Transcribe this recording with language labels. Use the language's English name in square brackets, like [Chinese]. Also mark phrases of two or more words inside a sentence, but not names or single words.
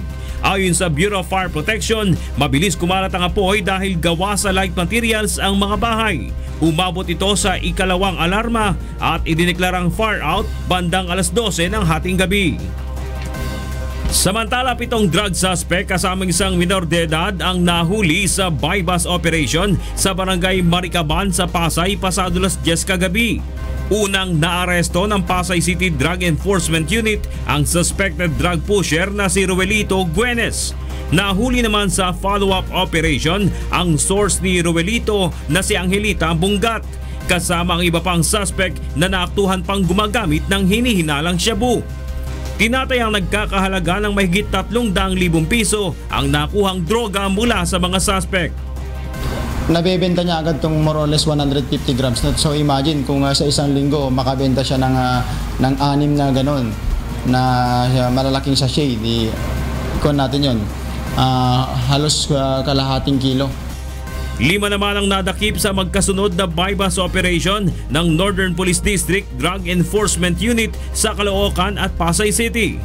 [Filipino] Ayon sa Bureau of Fire Protection, mabilis kumalat ang apoy dahil gawa sa [English] light materials [Filipino] ang mga bahay. Umabot ito sa ikalawang alarma at idineklarang [English] fire out [Filipino] bandang alas 12 ng hating gabi. Samantala, 7 [English] drug suspect [Filipino] kasamang isang minor de edad ang nahuli sa [English] bypass operation [Filipino] sa barangay Maricaban sa Pasay pasado alas 10 kagabi. Unang naaresto ng Pasay City Drug Enforcement Unit ang [English] suspected drug pusher [Filipino] na si Ruelito Guenes. Nahuli naman sa [English] follow-up operation [Filipino] ang source ni Ruelito na si Angelita Bungat, kasama ang iba pang suspect na naaktuhan pang gumagamit ng hinihinalang shabu. Tinatayang nagkakahalaga ng mahigit 300,000 piso ang nakuhang droga mula sa mga suspect. Nabebenta niya agad itong [English] more or less 150 grams. [Filipino] So imagine kung sa isang linggo makabenta siya ng 6 na ganon na malalaking sachet, ikon natin yun. Halos kalahating kilo. 5 naman ang nadakip sa magkasunod na [English] bypass operation [Filipino] ng Northern Police District Drug Enforcement Unit sa Caloocan at Pasay City.